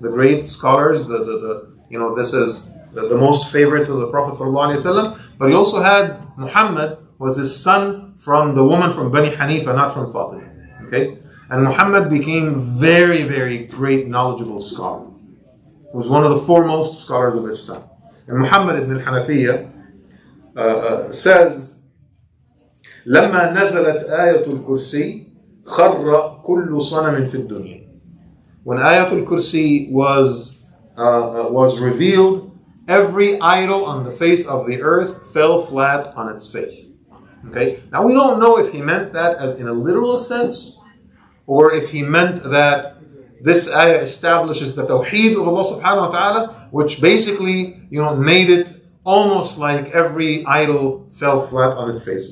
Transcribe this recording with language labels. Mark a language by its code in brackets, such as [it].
[en] The great scholars, this is the most favorite to the Prophet ﷺ. But he also had Muhammad, was his son from the woman from Bani Hanifa, not from Fatima. Okay? And Muhammad became very, very great, knowledgeable scholar. He was one of the foremost scholars of his time. And Muhammad ibn al-Hanafiyyah says, [ar] لما نزلت آية الكرسي خر كل صنم في الدنيا. [en] When Ayatul Kursi was revealed, every idol on the face of the earth fell flat on its face. Okay. Now we don't know if he meant that as in a literal sense, or if he meant that this ayah establishes the tawheed of Allah subhanahu wa ta'ala, which basically, made it almost like every idol fell flat on its face.